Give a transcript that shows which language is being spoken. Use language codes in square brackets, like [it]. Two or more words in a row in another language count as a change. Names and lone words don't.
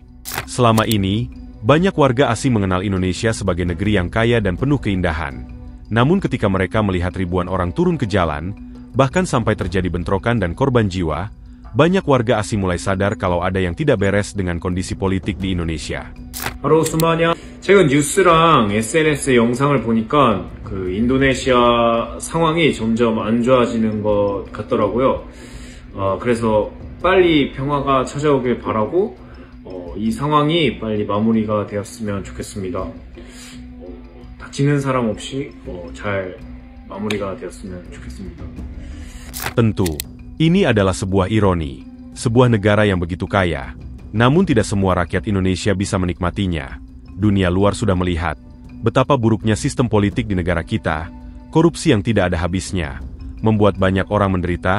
[id] Selama ini, banyak warga asing mengenal Indonesia sebagai negeri yang kaya dan penuh keindahan. Namun ketika mereka melihat ribuan orang turun ke jalan, bahkan sampai terjadi bentrokan dan korban jiwa, banyak warga asing mulai sadar kalau ada yang tidak beres dengan kondisi politik di Indonesia. [ko] 바로 오스마냐. 최근 뉴스랑 SNS 영상을 보니까 그 인도네시아 상황이 점점 안 좋아지는 것 같더라고요. 그래서 빨리 평화가 찾아오길 바라고 이 상황이 빨리 마무리가 되었으면 좋겠습니다. 다치는 사람 없이 잘 마무리가 되었으면 좋겠습니다. [id] Tentu, ini adalah sebuah ironi, sebuah negara yang begitu kaya, namun tidak semua rakyat Indonesia bisa menikmatinya. Dunia luar sudah melihat betapa buruknya sistem politik di negara kita, korupsi yang tidak ada habisnya, membuat banyak orang menderita.